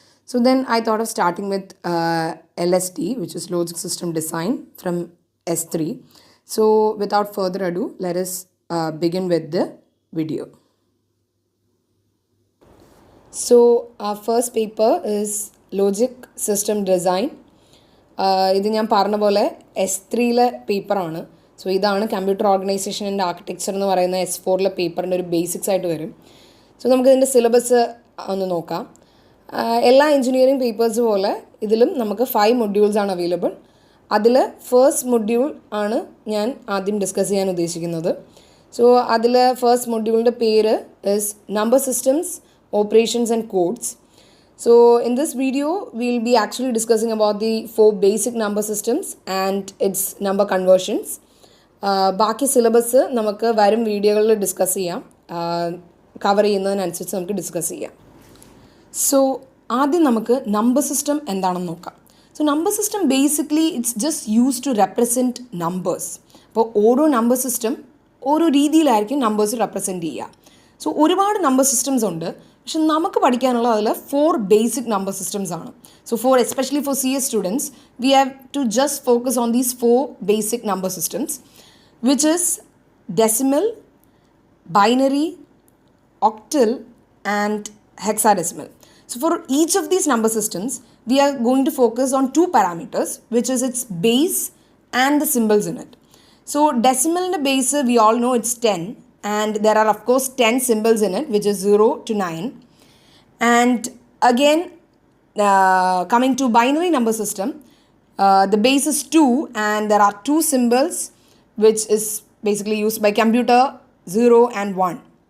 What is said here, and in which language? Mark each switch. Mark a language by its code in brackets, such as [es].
[en] So then I thought of starting with LSD, which is logic system design from S3. So without further ado, let us begin with the video. So our first paper is logic system design. [ml] ഇത് ഞാൻ പറഞ്ഞ പോലെ S3 പേപ്പറാണ്. So ഇതാണ് computer organisation and architecture എന്ന് പറയുന്ന S4 പേപ്പറിൻ്റെ ഒരു ബേസിക്സ് ആയിട്ട് വരും. സോ നമുക്കിതിൻ്റെ സിലബസ് ഒന്ന് നോക്കാം. എല്ലാ എൻജിനീയറിംഗ് പേപ്പേഴ്സ് പോലെ ഇതിലും നമുക്ക് 5 മൊഡ്യൂൾസ് ആണ് അവൈലബിൾ. അതിൽ ഫസ്റ്റ് മൊഡ്യൂൾ ആണ് ഞാൻ ആദ്യം ഡിസ്കസ് ചെയ്യാൻ ഉദ്ദേശിക്കുന്നത്. സോ അതിൽ ഫസ്റ്റ് മൊഡ്യൂളിൻ്റെ പേര് [en] Is number systems, operations and codes. So in this video we'll be actually discussing about the 4 basic number systems and its number conversions. [ml] ബാക്കി സിലബസ് നമുക്ക് വരും വീഡിയോകളിൽ ഡിസ്കസ് ചെയ്യാം, കവർ ചെയ്യുന്നതിനനുസരിച്ച് നമുക്ക് ഡിസ്കസ് ചെയ്യാം. സോ ആദ്യം നമുക്ക് നമ്പർ സിസ്റ്റം എന്താണെന്ന് നോക്കാം. So number system basically [en] It's just use to represent numbers. [ml] അപ്പോൾ ഓരോ നമ്പർ സിസ്റ്റം ഓരോ രീതിയിലായിരിക്കും നമ്പേഴ്സ് റെപ്രസെൻറ്റ് ചെയ്യുക. സോ ഒരുപാട് നമ്പർ സിസ്റ്റംസ് ഉണ്ട്, പക്ഷെ നമുക്ക് പഠിക്കാനുള്ള അതിൽ 4 ബേസിക് നമ്പർ സിസ്റ്റംസ് ആണ്. [en] So especially for CS students we have to just focus on these 4 basic number systems, which is decimal, binary, octal and hexadecimal. So for each of these number systems we are going to focus on 2 parameters, which is its base and the symbols in it. So decimal in the base we all know it's 10, and there are of course 10 symbols in it, which is 0 to 9. And again coming to binary number system, the base is 2 and there are 2 symbols which is basically used by computer, 0 and 1.